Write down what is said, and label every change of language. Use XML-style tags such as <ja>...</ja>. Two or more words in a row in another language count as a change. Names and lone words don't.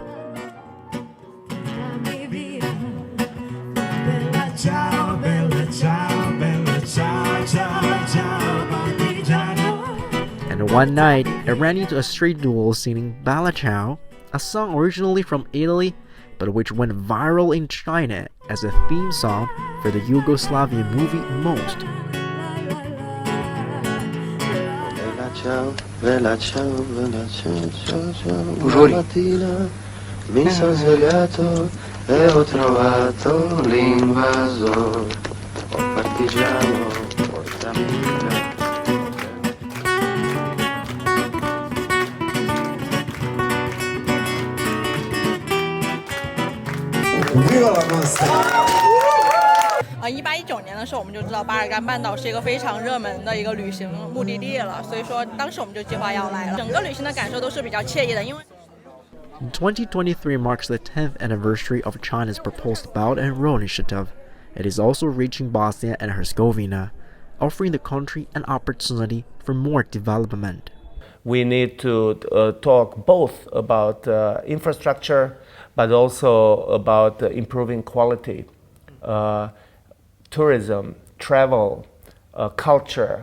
<en>And one night, I ran into a street duo singing Bella Ciao, a song originally from Italy, but which went viral in China as a theme song for the Yugoslavian movie Most.</en> <it>Bella ciao, bella ciao, ciao, ciao. Una mattina mi sono svegliato e ho trovato l'invasore. Oh partigiano, portami via. Viva la Mosca!</it> <zh>1819 年的时候，我们就知道巴尔干半岛是一个非常热门的一个旅行目的地了，所以说当时我们就计划要来了。整个旅行的感受都是比较惬意的，因为</zh> <en>2023 marks the 10th anniversary of China's proposed Belt and Road Initiative. It is also reaching Bosnia and Herzegovina, offering the country an opportunity for more development. We need to talk both about infrastructure, but also about improving quality, tourism, travel, culture.</en>